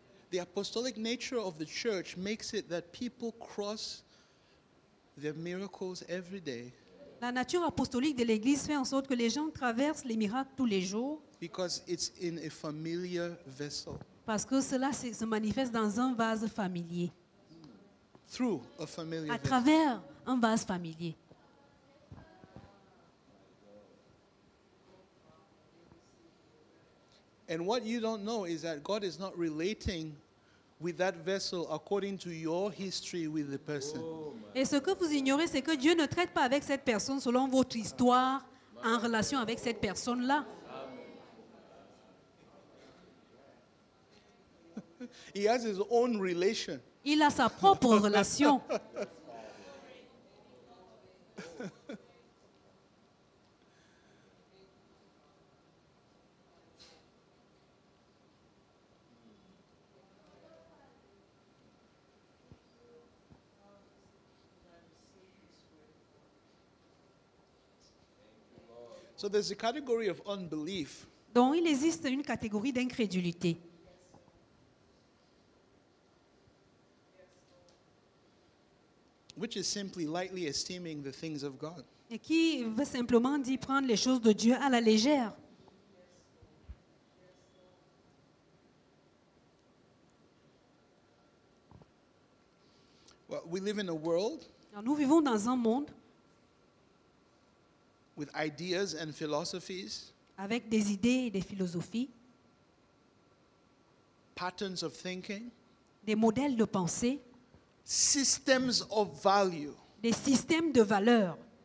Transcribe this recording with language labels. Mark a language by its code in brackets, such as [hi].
[en] The apostolic nature of the church makes it that people cross their miracles every day [fr] La nature apostolique de l'Église fait en sorte que les gens traversent les miracles tous les jours [en] because it's in a familiar vessel, [fr] parce que cela se manifeste dans un vase familier, [en] through a familiar [fr] à [en] vessel. [fr] travers un vase familier. [en] And what you don't know is that God is not relating with that vessel according to your history with the person. [fr] Et ce que vous ignorez, c'est que Dieu ne traite pas avec cette personne selon votre histoire en relation avec cette personne-là. [en] He has his own relation. [fr] Il a sa propre relation. [en] So there's a category of unbelief [fr] Donc il existe une catégorie d'incrédulité [en] which is simply lightly esteeming the things of God. [fr] et qui veut simplement dire prendre les choses de Dieu à la légère. [en] Well, we live in a world [fr] Alors, nous vivons dans un monde [en] with ideas and philosophies, [fr] avec des idées et des philosophies, [en] patterns of thinking, [fr] des modèles de pensée, [en] systems of value, [fr] des systèmes de valeurs